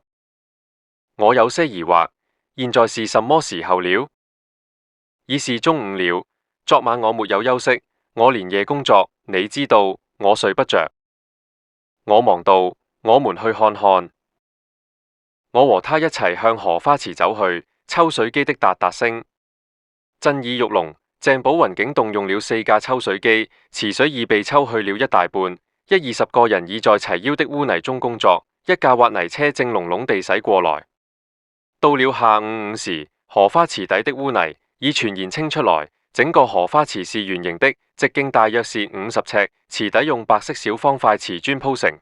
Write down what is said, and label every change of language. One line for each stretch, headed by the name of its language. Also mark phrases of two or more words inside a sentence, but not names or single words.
Chinese: 我有些疑惑，現在是什麼時候了？已是中午了。昨晚我沒有休息，我連夜工作，你知道，我睡不着。我忙道：我們去看看。我和他一齊向荷花池走去，抽水機的噠噠聲震耳欲聾。鄭寶雲竟動用了4架抽水機，池水已被抽去了一大半。20個人已在齊腰的污泥中工作，一架挖泥車正隆隆地駛過來。到了下午5時，荷花池底的污泥已全然清出來，整個荷花池是圓形的，直徑大約是50尺，池底用白色小方塊瓷磚鋪成。